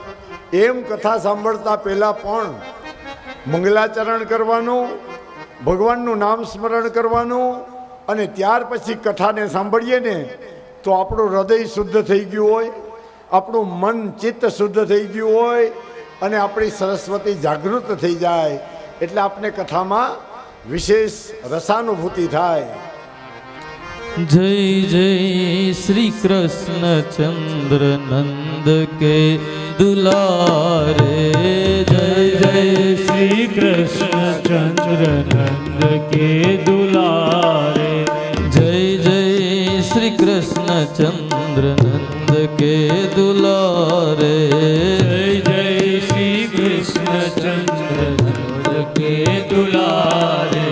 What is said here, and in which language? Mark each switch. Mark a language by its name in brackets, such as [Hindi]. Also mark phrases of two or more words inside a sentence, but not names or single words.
[Gujarati] એમ કથા સાંભળતા પહેલા પણ મંગલાચરણ કરવાનું, ભગવાનનું નામ સ્મરણ કરવાનું, અને ત્યાર પછી કથાને સાંભળીએ ને તો આપણું હૃદય શુદ્ધ થઈ ગયું હોય, આપણું મન ચિત્ત શુદ્ધ થઈ ગયું હોય, અને આપણી સરસ્વતી જાગૃત થઈ જાય. એટલે આપણે કથામાં વિશેષ રસાનુભૂતિ થાય. [Hindi] जय जय श्री कृष्ण चंद्र नंद के दुलारे, जय जय श्री कृष्ण चंद्र नंद के दुलारे, जय जय श्री कृष्ण चंद्र नंद के दुलारे, जय जय श्री कृष्ण चंद्र नंद के दुलारे,